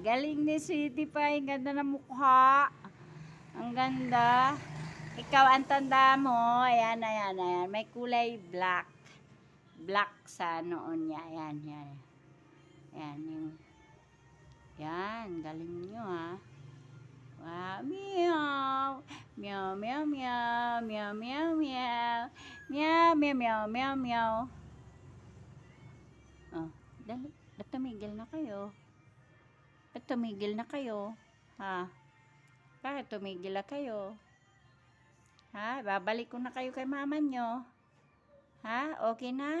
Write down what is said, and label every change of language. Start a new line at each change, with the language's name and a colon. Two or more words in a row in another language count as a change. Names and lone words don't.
Filipino: Galing ni Sweetie Pie. Ang ganda na mukha. Ang ganda. Ikaw, ang tanda mo. Ayan. May kulay black. Black sa noon niya. Ayan. Yan. Galing nyo, ha. Wow. Meow. Meow, meow, meow. Meow, meow, meow. Meow, meow, meow, meow, meow. Oh, dali. Ba't tumigil na kayo? Ha? Bakit tumigil na kayo? Ha? Babalik ko na kayo kay mama nyo. Ha? Okay na?